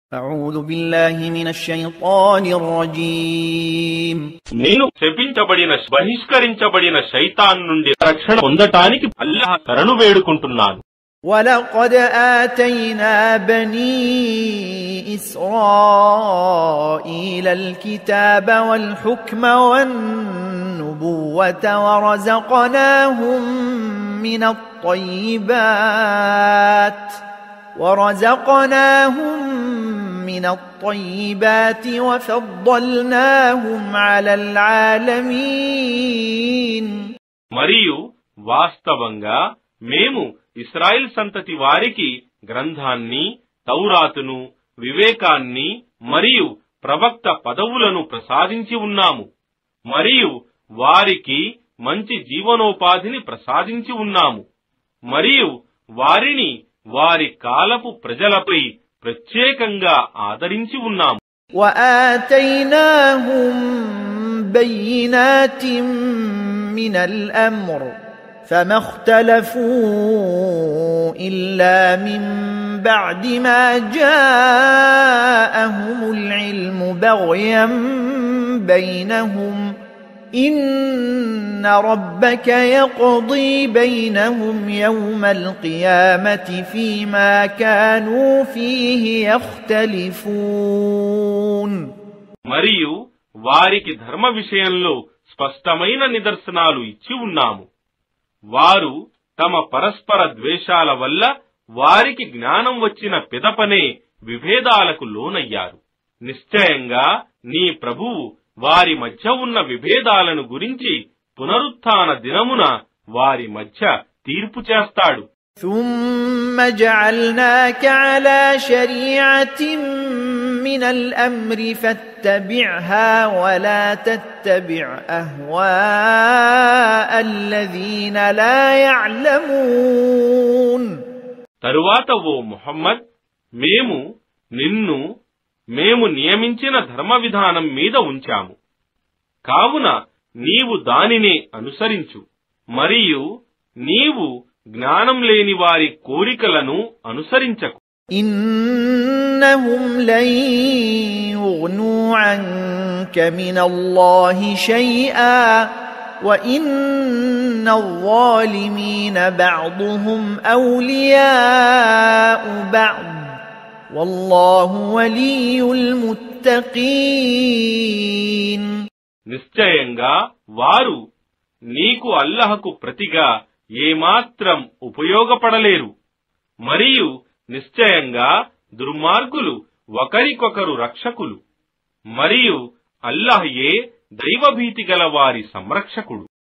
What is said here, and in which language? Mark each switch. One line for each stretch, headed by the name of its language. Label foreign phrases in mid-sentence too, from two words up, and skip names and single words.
Arabic: أعوذ بالله من الشيطان الرجيم
Telugu: నేను శపించబడిన బహిష్కరించబడిన శైతాన్ నుండి రక్షణ పొందటానికి అల్లాహ్ శరణు వేడుకుంటున్నాను.
Arabic: ولقد آتينا بني إسرائيل الكتاب والحكم والنبوة ورزقناهم من الطيبات وفضلناهم على العالمين.
Telugu: మరియు వాస్తవంగా మేము ఇశ్రాయేల్ సంతతి వారికి గ్రంథాన్ని, తౌరాతును, వివేకాన్ని మరియు ప్రవక్త పదవులను ప్రసాదించి ఉన్నాము. మరియు వారికి మంచి జీవనోపాధిని ప్రసాదించి ఉన్నాము. మరియు వారిని వారి కాలపు ప్రజలపై ప్రత్యేకంగా ఆదరించి ఉన్నాము.
Arabic: وآتيناهم بينات من الأمر فما اختلفوا إلا من بعد ما جاءهم العلم بغيا بينهم إن ربك يقضي بينهم يوم القيامة فيما كانوا فيه يختلفون.
Telugu: మరియు వారికి ధర్మ విషయంలో స్పష్టమైన నిదర్శనాలు ఇచ్చి ఉన్నాము. వారు తమ పరస్పర ద్వేషాల వల్ల వారికి జ్ఞానం వచ్చిన పిదపనే విభేదాలకు లోనయ్యారు. నిశ్చయంగా నీ ప్రభువు వారి మధ్య ఉన్న విభేదాలను గురించి పునరుత్థాన దినమున వారి మధ్య తీర్పు చేస్తాడు.
Arabic: ثم جعلناك على شريعة من الأمر فاتبعها ولا تتبع أهواء الذين لا يعلمون.
Telugu: తరువాత ఓ ముహమ్మద్, మేము నియమించిన ధర్మ విధానం మీద ఉంచాము. కావున నీవు దానినే అనుసరించు. మరియు నీవు జ్ఞానం లేని వారి కోరికలను అనుసరించకు.
Arabic: إنهم لن يغنوا عنك من الله شيئا وإن الظالمين بعضهم أولياء بعض والله ولي المتقين.
Telugu: నిశ్చయంగా వారు నీకు అల్లాహకు ప్రతిగా ఏమాత్రం ఉపయోగపడలేరు. మరియు నిశ్చయంగా దుర్మార్గులు ఒకరికొకరు రక్షకులు. మరియు అల్లాహయే దైవభీతి గల వారి సంరక్షకుడు.